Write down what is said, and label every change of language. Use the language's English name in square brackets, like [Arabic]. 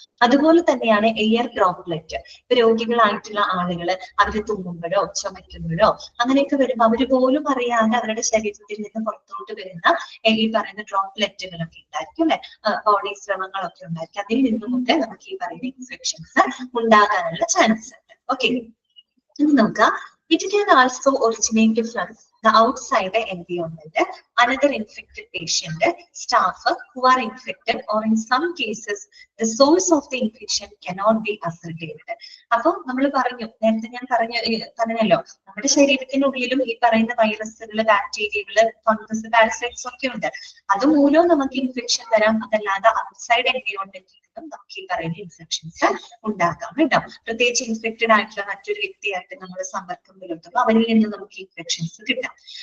[Malayalam] അതുപോലെ തന്നെയാണ് air droplet. ഇപ്പൊ രോഗികളായിട്ടുള്ള ആളുകൾ അവര് തുമ്മുമ്പോഴോ ചുമയ്ക്കുമ്പോഴോ അങ്ങനെയൊക്കെ വരുമ്പോൾ അവര് പോലും അറിയാതെ അവരുടെ ശരീരത്തിൽ നിന്ന് പുറത്തോട്ട് വരുന്ന ഈ പറയുന്ന ഡ്രോപ്ലെറ്റുകളൊക്കെ ഉണ്ടായിരിക്കും അല്ലെ, ബോഡി ശ്രമങ്ങളൊക്കെ ഉണ്ടായിരിക്കും. അതിൽ നിന്നുമൊക്കെ നമുക്ക് ഈ പറയുന്ന ഇൻഫെക്ഷൻസ് ഉണ്ടാകാനുള്ള ചാൻസ് ഉണ്ട്. ഓക്കെ, ഇനി നോക്കാം. [English] It can also originate from the outside environment, another infected patient, staff who are infected, or in some cases the source of the infection cannot be ascertained. [Malayalam] അപ്പൊ നമ്മൾ നേരത്തെ ഞാൻ പറഞ്ഞല്ലോ, നമ്മുടെ ശരീരത്തിനുള്ളിലും ഈ പറയുന്ന വൈറസുകള്, ബാക്ടീരിയകള്, ഫംഗസ്, പാരസൈറ്റ്സ് ഒക്കെ ഉണ്ട്. അതുമൂലം നമുക്ക് ഇൻഫെക്ഷൻ വരാം. അതല്ലാതെ ഔട്ട്സൈഡ് എൻവയോൺമെന്റിൽ നമുക്ക് ഈ പറയുന്ന ഇൻഫെക്ഷൻസ് ഉണ്ടാക്കാം കേട്ടോ. പ്രത്യേകിച്ച് ഇൻഫെക്റ്റഡ് ആയിട്ടുള്ള മറ്റൊരു വ്യക്തിയായിട്ട് നമ്മൾ സമ്പർക്കം പുലർത്തുമ്പോൾ അവരിൽ നിന്ന് നമുക്ക് ഇൻഫെക്ഷൻസ് കിട്ടാം.